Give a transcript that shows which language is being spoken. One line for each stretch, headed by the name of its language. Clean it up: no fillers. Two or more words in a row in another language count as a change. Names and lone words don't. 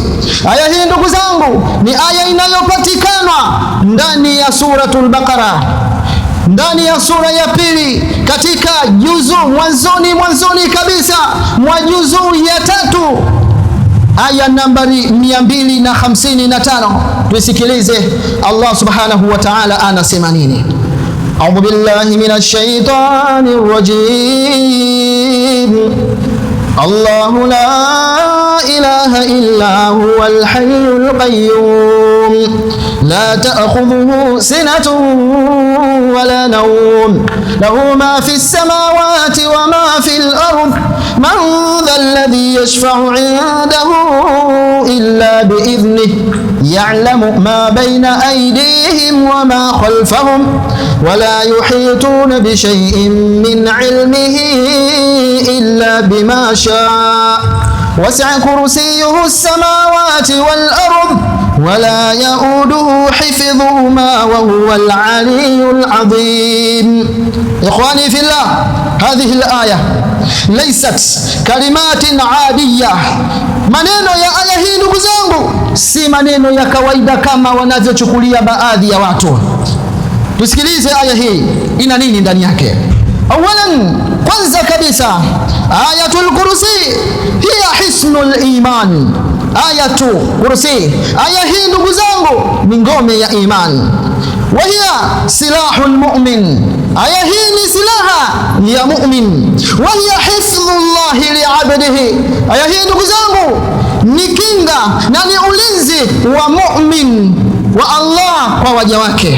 Swahili: Aya hii ndugu zangu ni aya inayopatikana ndani ya suratul Baqara, ndani ya sura ya pili katika juzu mwanzoni kabisa mwa juzu ya 3 aya nambari 255. Tusikilize Allah
Arabic: سبحانه وتعالى
Swahili: anasema nini.
Arabic: أعوذ بالله من الشيطان الرجيم. الله لا إله إلا هو الحي القيوم لا تأخذه سنة ولا نوم له ما في السماوات وما في الأرض من ذا الذي يشفع عنده إلا بإذنه يعلم ما بين أيديهم وما خلفهم ولا يحيطون بشيء من علمه إلا بما شاء وسع كرسيه السماوات والأرض ولا يؤوده حفظهما وهو العلي العظيم. إخواني في الله، هذه الآية ليست كلمات عادية.
Swahili: maneno ya aya hii ndugu zangu si maneno ya kawaida kama wanavyochukulia baadhi ya watu. Tusikilize aya hii ina nini ndani yake. Awalan, kwanza kabisa,
Arabic: آية الكرسي هي حصن الإيمان.
Swahili: Ayatul kursi, aya hii ndugu zangu ni ngome ya iman.
Arabic: وهي سلاح المؤمن,
Swahili: aya hii ni silaha ya mu'min.
Arabic: وهي حفظ الله لعبده,
Swahili: aya hii ndugu zangu ni kinga na ni ulinzi wa mu'min wa Allah kwa waja wake.